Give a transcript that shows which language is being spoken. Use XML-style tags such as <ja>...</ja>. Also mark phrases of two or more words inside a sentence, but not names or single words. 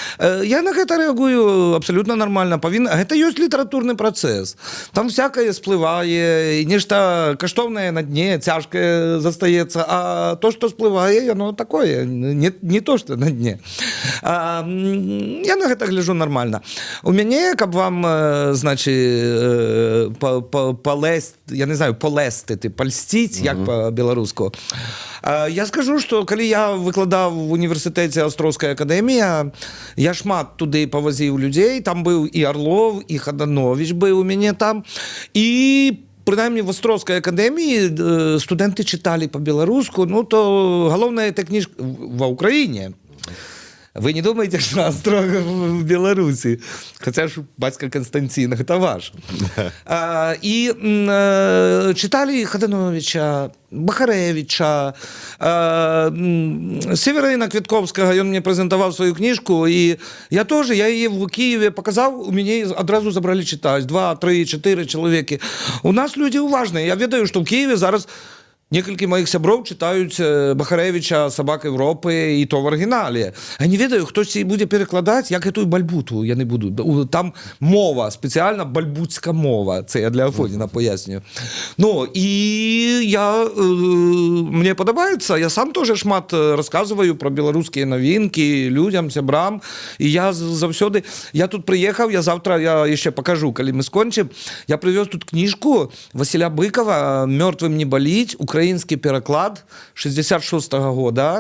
<be>Я на гэта рэагую абсолютно нормально. Гэта ёсць літаратурны працэс. Там всякае сплывае, нешта каштоўнае на дне, цяжкае застаецца, а то, што сплывае, яно такое, не то, што на дне. Я на гэта гляджу нормально. У мяне, каб вам, значить, я не знаю, полестити, польстіть, як по-беларуску.</be> <uk>Я скажу, що коли я викладав в університеті Острозької академії, я шмат туди повозив людей, там був і Орлов, і Хаданович був у мене там, і принаймні в Острозькій академії студенти читали по-беларуску, ну то головна эта книжка в Україні.</uk> <ru>Вы не думаете, что Острога в Беларуси? Хотя ж батька Константин, это ваш. И читали Хадановича, Бахаревича, Северина Квітковського, он мне презентовал свою книжку, и я тоже, я ее в Киеве показал, у меня одразу забрали читать, 2, 3, 4 человека.</ru> <be>У нас люди уважные, я ведаю, что в Киеве зараз Некалькі моих сяброў читаюць Бахарэвіча «Сабак Европы» і то в арыгінале. Я не ведаю, хтосьці будзе перакладаць, як гэтую бальбуту яны будуць. Там мова, спецыяльна бальбуцька мова.</be> <uk>Це я для Афоніна поясню.</uk> <be>Ну, і мне падабаецца, я сам тоже шмат расказваю про беларускія навінкі людям, сябрам, і я заўсёды, я тут прыехаў, завтра я яшчэ покажу, калі мы скончым, я прывёз тут кніжку Васіля Быкова «Мёртвым не баліць», украінскі пераклад 66-го года.</be>